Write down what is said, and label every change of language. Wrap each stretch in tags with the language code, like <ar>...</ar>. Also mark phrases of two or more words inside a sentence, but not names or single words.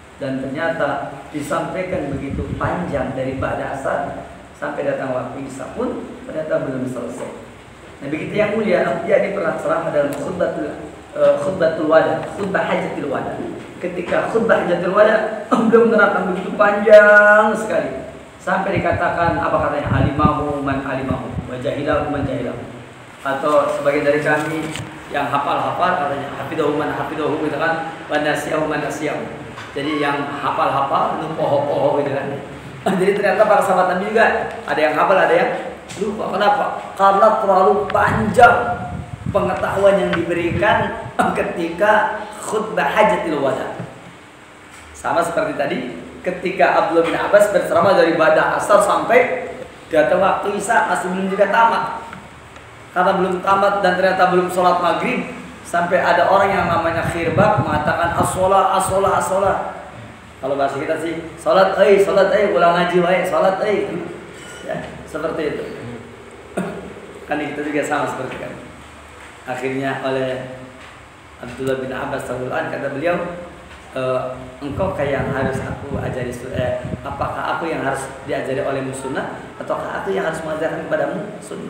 <id>Dan ternyata disampaikan begitu panjang dari</id> <ar>ba'da asar</ar> <id>sampai datang waktu isya pun ternyata belum selesai. Nah begitu yang mulia, dia pernah ceramah dalam</id> <ar>khutbatul wada, khutbah hajatul wada.</ar> <id>Ketika</id> <ar>khutbah hajatul wada</ar> <id>belum menerangkan begitu panjang sekali sampai dikatakan apa katanya,</id> <ar>alimahu man alimahu wa jahilahu man jahilahu.</ar> <id>Atau sebagian dari kami yang hafal-hafal katanya</id> <ar>hafidahu man hafidahu</ar> <id>gitu kan,</id> <ar>wa nasiyahu man nasiyahu.</ar> <id>Jadi yang hafal-hafal itu poho-poho gitu kan. Jadi ternyata para sahabat Nabi juga ada yang hafal, ada yang lupa. Kenapa? Karena terlalu panjang pengetahuan yang diberikan ketika</id> <ar>khutbah hajatul wada.</ar> <id>Sama seperti tadi ketika Abdullah bin Abbas berceramah dari</id> <ar>ba'da asar</ar> <id>sampai datang waktu isya masih belum juga tamat. Karena belum tamat dan ternyata belum sholat maghrib, sampai ada orang yang namanya Khirbak mengatakan</id> <ar>as-sholah, as-sholah, as-sholah.</ar> <id>Kalau bahasa kita sih sholat,</id> <su>ulang ngaji wae,</su> <id>sholat, ya, seperti itu. Kan kita juga sama seperti kan. Akhirnya oleh Abdullah bin Abbas</id> <ar>radhiyallahu anhu</ar> <id>kata beliau, engkau kayak yang harus aku ajari, apakah aku yang harus diajari olehmu sunnah ataukah aku yang harus mengajarkan kepadamu sunnah?</id>